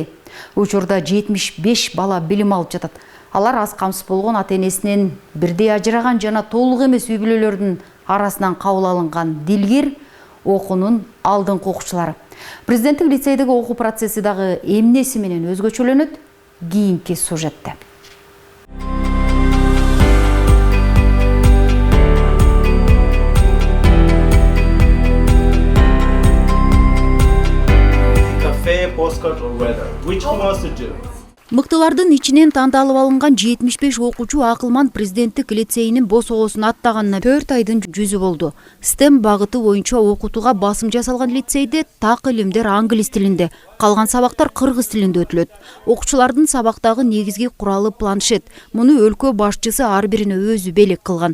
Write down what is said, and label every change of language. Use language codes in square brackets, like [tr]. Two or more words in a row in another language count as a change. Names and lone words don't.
[ky] Учурда 75 бала билим алып жатат. Алар аз камсыз болгон ата-энесинен бирдей ажыраган жана толук эмес үй бүлөлөрдүн арасынан кабыл алынган дилгир окуунун алдыңкы окуучулары. Президенттик лицейдеги окуу процесси дагы эмнеси менен өзгөчөлөнөт? Кийинки сюжетте. [en] Cafe, postcard or weather. Which one wants to do? [ky] Мыктылардын ичинен тандалып алынган 75 окуучу Акылман президенттик лицейинин босогосун аттаганына 4 айдын жүзү болду. STEM багыты боюнча окутууга басым жасалган лицейде так илимдер англис тилинде, калган сабактар кыргыз тилинде өтүлөт. Окуучулардын сабактагы негизги куралы планшет. Муну өлкө башчысы ар бирине өзү белек кылган.